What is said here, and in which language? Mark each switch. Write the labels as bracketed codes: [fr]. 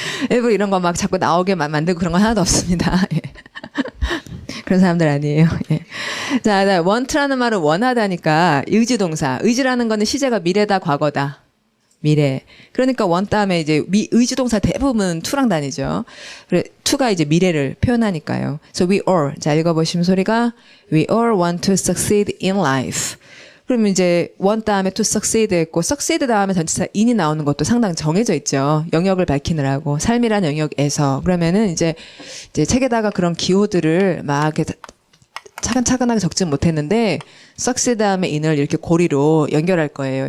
[ko] 일부러 이런 거 막 자꾸 나오게 만들고 그런 건 하나도 없습니다. 예. 그런 사람들 아니에요. 예. 자, want라는 말은 원하다니까 의지동사. 의지라는 거는 시제가 미래다, 과거다. 미래. 그러니까 want 다음에 이제 의지동사 대부분 to랑 다니죠. 그래, to가 이제 미래를 표현하니까요. [en] So we all. [ko] 자, 읽어보시면 소리가 [en] we all want to succeed in life. [ko] 그러면 이제 want 다음에 [en] to succeed [ko] 했고 succeed 다음에 전치사 in이 나오는 것도 상당히 정해져 있죠. 영역을 밝히느라고 삶이라는 영역에서 그러면은 이제 책에다가 그런 기호들을 막 이렇게 차근차근하게 적지 못했는데 succeed 다음에 in을 이렇게 고리로 연결할 거예요.